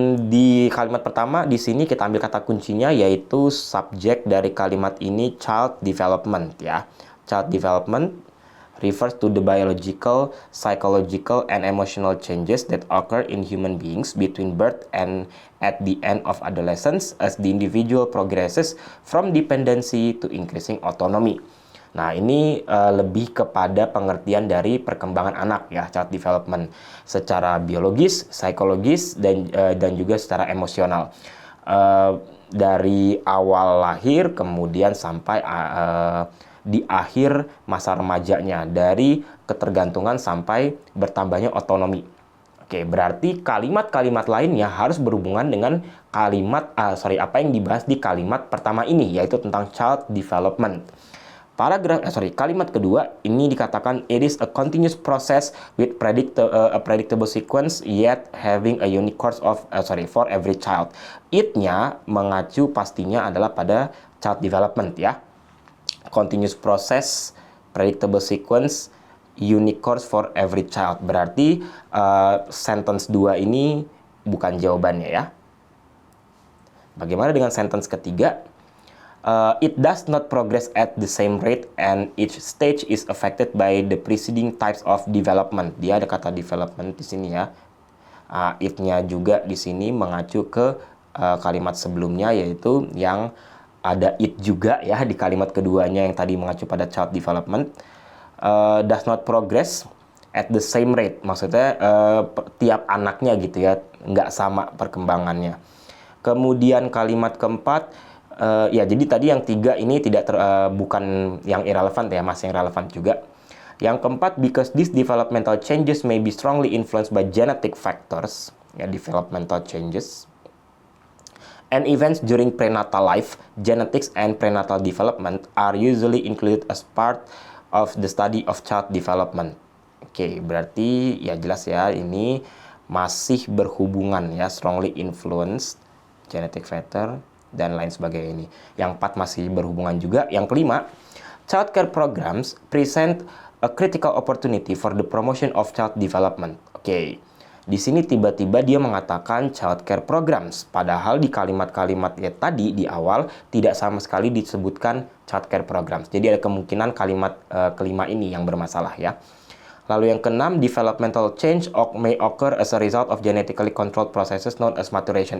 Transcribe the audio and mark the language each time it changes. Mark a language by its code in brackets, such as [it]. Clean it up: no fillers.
[id] Di kalimat pertama di sini kita ambil kata kuncinya, yaitu subjek dari kalimat ini child development ya. [en] Child development refers to the biological, psychological, and emotional changes that occur in human beings between birth and at the end of adolescence as the individual progresses from dependency to increasing autonomy. [id] Nah, ini lebih kepada pengertian dari perkembangan anak ya, child development secara biologis, psikologis, dan juga secara emosional. Dari awal lahir kemudian sampai di akhir masa remajanya, dari ketergantungan sampai bertambahnya otonomi. Oke, berarti kalimat-kalimat lainnya harus berhubungan dengan apa yang dibahas di kalimat pertama ini, yaitu tentang child development. Kalimat kedua ini dikatakan [en] it is a continuous process with a predictable sequence yet having a unique course of for every child. [id] It-nya mengacu pastinya adalah pada child development ya. [en] Continuous process, predictable sequence, unique course for every child. [id] Berarti sentence 2 ini bukan jawabannya ya. Bagaimana dengan sentence ketiga? [en] It does not progress at the same rate and each stage is affected by the preceding types of development. [id] Dia ada kata development di sini ya. It-nya juga di sini mengacu ke kalimat sebelumnya, yaitu yang ada it juga ya di kalimat keduanya yang tadi mengacu pada child development. [en] Does not progress at the same rate, [id] maksudnya tiap anaknya gitu ya, nggak sama perkembangannya. Kemudian kalimat keempat, ya jadi tadi yang 3 ini bukan yang irrelevant ya, masih yang relevan juga. Yang keempat, [en] because these developmental changes may be strongly influenced by genetic factors, ya developmental changes and events during prenatal life, genetics and prenatal development are usually included as part of the study of child development. [id] Oke, berarti ya jelas ya, ini masih berhubungan ya, strongly influenced, genetic factor, dan lain sebagainya ini. Yang 4 masih berhubungan juga. Yang kelima, [en] child care programs present a critical opportunity for the promotion of child development. [id] Oke. Di sini tiba-tiba dia mengatakan child care programs, padahal di kalimat-kalimat tadi di awal tidak sama sekali disebutkan child care programs. Jadi ada kemungkinan kalimat kelima ini yang bermasalah ya. Lalu yang keenam, [en] developmental change may occur as a result of genetically controlled processes known as maturation.